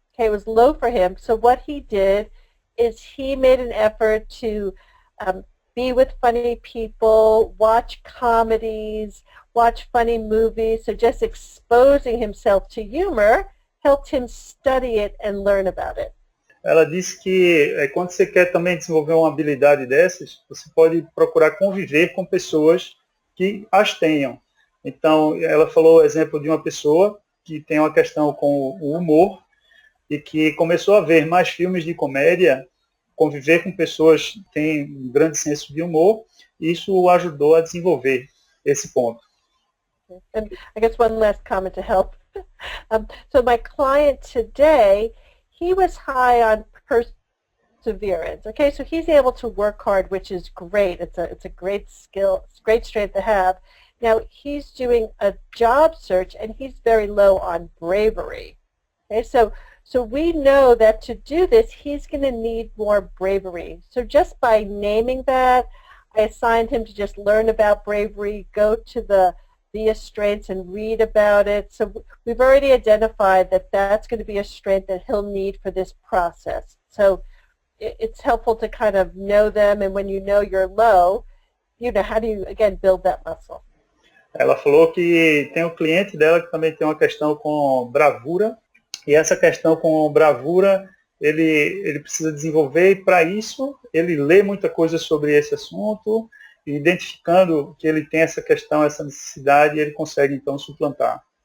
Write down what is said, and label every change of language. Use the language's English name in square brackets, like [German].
[English] Okay, it was low for him. So what he did is he made an effort to be with funny people, watch comedies, watch funny movies. So just exposing himself to humor helped him study it and learn about it. [Portuguese] Ela disse que quando você quer também desenvolver uma habilidade dessas, você pode procurar conviver com pessoas que as tenham. Então, ela falou o exemplo de uma pessoa que tem uma questão com o humor e que começou a ver mais filmes de comédia, conviver com pessoas que têm um grande senso de humor, e isso o ajudou a desenvolver esse ponto. [English] And I guess one last comment to help. So my client today, he was high on perseverance. Okay, so he's able to work hard, which is great. It's a great skill, it's a great strength to have. Now he's doing a job search, and he's very low on bravery. Okay, so we know that to do this, he's going to need more bravery. So just by naming that, I assigned him to just learn about bravery, go to the VIA strengths and read about it. So we've already identified that that's going to be a strength that he'll need for this process. So it's helpful to kind of know them, and when you know you're low, you know, how do you, again, build that muscle? [Portuguese] Ela falou que tem um cliente dela que também tem uma questão com bravura, e essa questão com bravura ele precisa desenvolver, e para isso ele lê muita coisa sobre esse assunto, e identificando que ele tem essa questão, essa necessidade, ele consegue então suplantar.